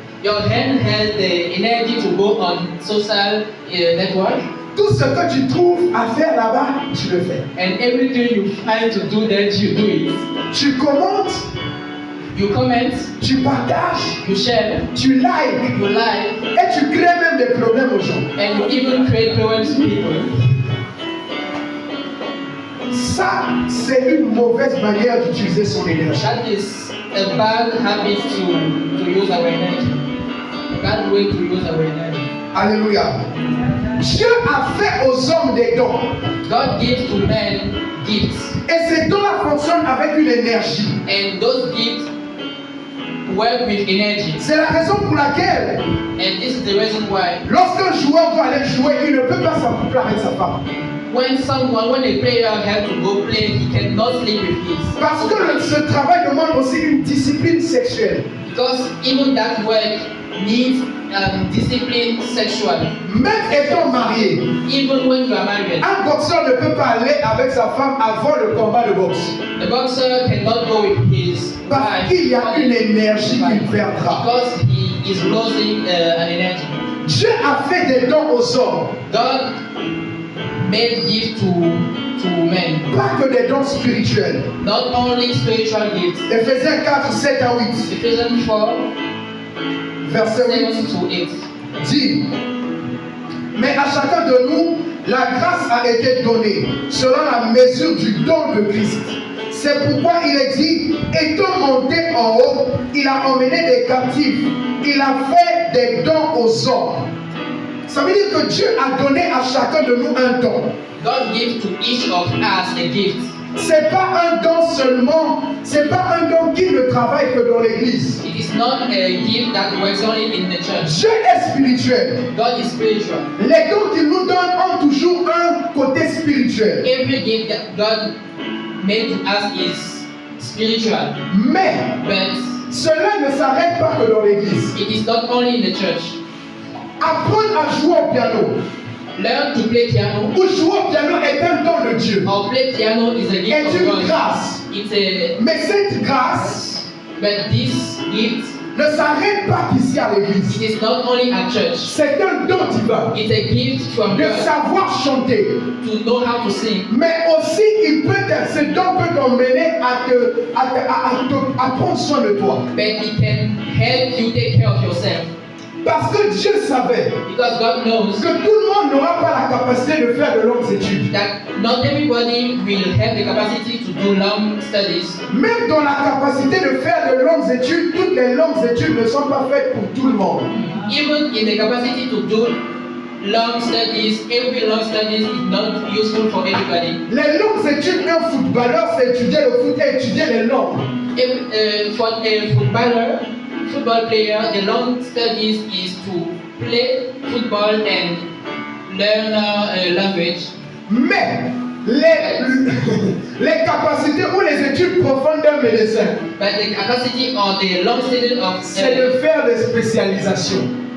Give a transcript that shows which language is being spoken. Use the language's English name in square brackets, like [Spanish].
[English] Your hand has the energy to go on social network, [French] Tout ce que tu trouves à faire là-bas, tu le fais. [English] and everything you find to do that you do it. [French] Tu commentes, [English] You comment, [French] tu partages, [English] you share, [French] tu likes [English] you like, [French] et tu crées même des problèmes aux gens. [English] and you even create problems to people. [French] Ça, c'est une mauvaise manière d'utiliser son énergie. [English] That is a bad habit to use our energy. Bad way to use our energy. [French] Alléluia. Dieu a fait aux hommes des dons. [English] God gives to men gifts, [French] Et ces dons-là fonctionnent avec une énergie. [English] and those gifts work with energy. [French] C'est la raison pour laquelle, [English] And this is the reason why [French] lorsqu'un joueur doit aller jouer, il ne peut pas s'accoupler avec sa femme. [English] when a player has to go play, he cannot sleep with his. [French] Parce que ce travail demande aussi une discipline sexuelle. [English] Because even that work needs discipline sexual. [French] Même étant marié, [English] Even when you are married, [French] un boxeur ne peut pas aller avec sa femme avant le combat de boxe. [English] the boxer cannot go with his [French] Parce [English] wife [French] qu'il y a une énergie qu'il perdra. [English] because he is losing an energy. [French] Dieu a fait des dons aux hommes, [English] God made gift to men, [French] pas que des dons spirituels. [English] not only spiritual gifts. [French] Éphésiens 4, 7 à 8, [English] Ephesians 4, [French] verset 8 [English] 7 to 8. [French] dit: mais à chacun de nous, la grâce a été donnée selon la mesure du don de Christ. C'est pourquoi il est dit, étant monté en haut, il a emmené des captifs, il a fait des dons aux hommes. Ça veut dire que Dieu a donné à chacun de nous un don. [English] God gives to each of us a gift. [French] C'est pas un don seulement, c'est pas un don qui ne travaille que dans l'église. [English] It is not a gift that works only in the church. [French] Dieu est spirituel. [English] God is spiritual. [French] Les dons qu'il nous donne ont toujours un côté spirituel. [English] Every gift that God made to us is spiritual. [French] Mais [English] But [French] cela ne s'arrête pas que dans l'église. [English] it is not only in the church. [French] Apprendre à jouer au piano [English] Learn to play piano [French] ou jouer au piano est un don de Dieu. [English] or play piano is a [French] Est [English] gift of [French] une [English] God. [French] grâce. [English] It's a [French] Mais cette grâce [English] but this gift, [French] ne s'arrête pas qu'ici à [English] it [French] l'église. [English] is not only at church. [French] C'est un don divin [English] It's a gift from [French] de [English] God [French] savoir chanter. [English] to know how to sing. [French] Mais aussi, ce don peut t'emmener à prendre soin de toi. [English] But it can help you take care of yourself. [French] Parce que Dieu savait [English] Because God knows [French] que tout le monde n'aura pas la capacité de faire de longues études. [English] that not everybody will have the capacity to do long studies. [French] Même dans la capacité de faire de longues études, toutes les longues études ne sont pas faites pour tout le monde. [English] Even in the capacity to do long studies, every long studies is not useful for everybody. [French] Les longues études d'un footballeur, c'est étudier le foot et étudier les langues. [English] For a football player, the long studies is to play football and learn language. [French] Mais les capacités ou les études profondes d'un médecin, [English] But the capacity or the long study [French] c'est de faire des spécialisations.